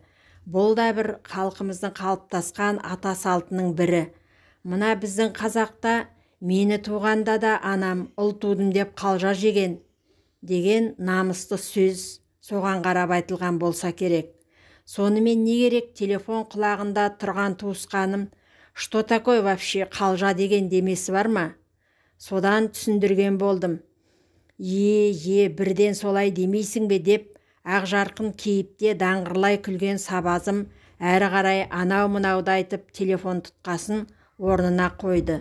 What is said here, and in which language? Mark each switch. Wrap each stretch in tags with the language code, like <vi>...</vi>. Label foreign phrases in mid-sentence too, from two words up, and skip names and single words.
<kk>Бұл да бір халқымыздың қалыптасқан ата салтының бірі. Мына біздің қазақта «Мені туғанда да анам ұл тудым деп қалжа жеген» деген намысты сөз соған қарап айтылған болса керек. Сонымен не керек, телефон құлағында тұрған туысқаным</kk> <ru>«Что такое вообще</ru> <kk>қалжа деген» демесі бар ма? Содан түсіндірген болдым. Бірден солай демейсің бе деп, ақ жарқын кейіпте даңғырлай күлген сабазым әрі қарай анау-мынауды айтып телефон тұтқасын орнына қойды.</kk>